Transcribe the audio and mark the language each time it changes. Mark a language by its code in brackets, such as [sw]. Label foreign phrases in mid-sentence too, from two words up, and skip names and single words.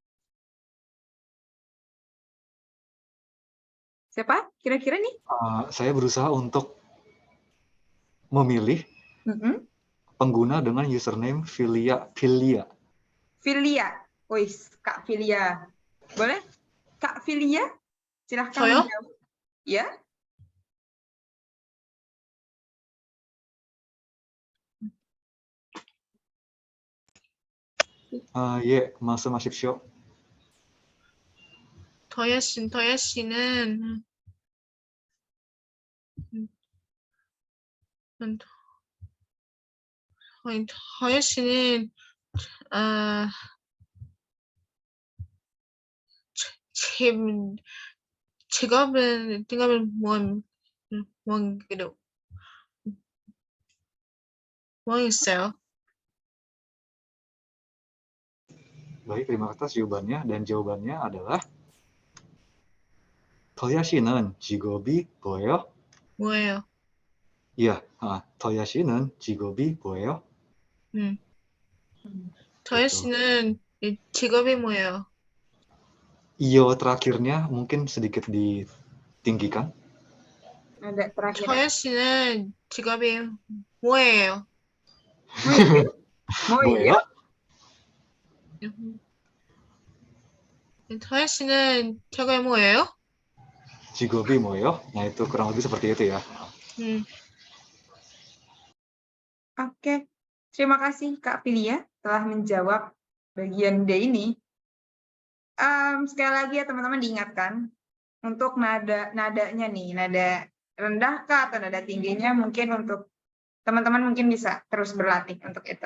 [id] Siapa? Kira-kira nih? Saya berusaha untuk memilih pengguna dengan username Filia. Filia. Wis, Kak Filia. Boleh? Kak Filia? Silahkan [ko] 저요? [id] menjawab. Ya? [ko] 예, 말씀하십시오. 더야 씨는 더야 씨는 직업은 뭐 있어요? [id] Baik, terima atas jawabannya. Dan jawabannya adalah [ko] 더야 씨는 직업이 뭐예요? 뭐예요? Iya, 더야 씨는 직업이 뭐예요? 더야 [id] Gitu. [ko] 씨는 직업이 뭐예요? [id] Iyo terakhirnya mungkin sedikit ditinggikan. Ada terakhir. [ko] 더야 씨는 직업이 뭐예요? 뭐예요? 더야 씨는 직업이 뭐예요? 직업이 뭐예요? [id] Nah, itu kurang lebih seperti itu ya. Oke. Terima kasih Kak Filia telah menjawab bagian D ini. Sekali lagi ya teman-teman diingatkan untuk nadanya nih, nada rendah kah atau nada tingginya mungkin untuk teman-teman mungkin bisa terus berlatih untuk itu.